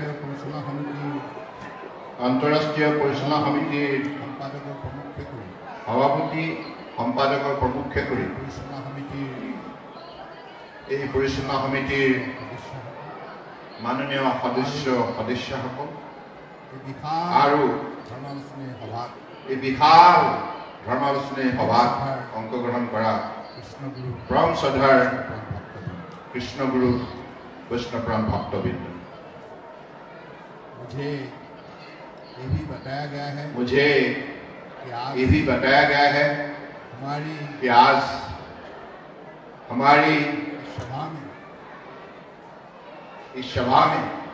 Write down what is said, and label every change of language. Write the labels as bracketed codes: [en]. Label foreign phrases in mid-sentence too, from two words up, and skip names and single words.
[as] আন্তঃৰাষ্ট্ৰীয় পৰিচালনা সমিতিৰ সভাপতি সম্পাদকৰ প্ৰমুখ্যে কৰি এই পৰিচালনা সমিতিৰ মাননীয় সদস্যসকল আৰু এই বিশাল ধৰ্মালোচনী সভাত অংশগ্ৰহণ কৰা পৰম শ্ৰদ্ধাৰ কৃষ্ণগুৰু বৈষ্ণৱপ্ৰাণ ভক্তবৃন্দ, [hi] मुझे ये भी बताया गया है कि आज हमारी इस सभा में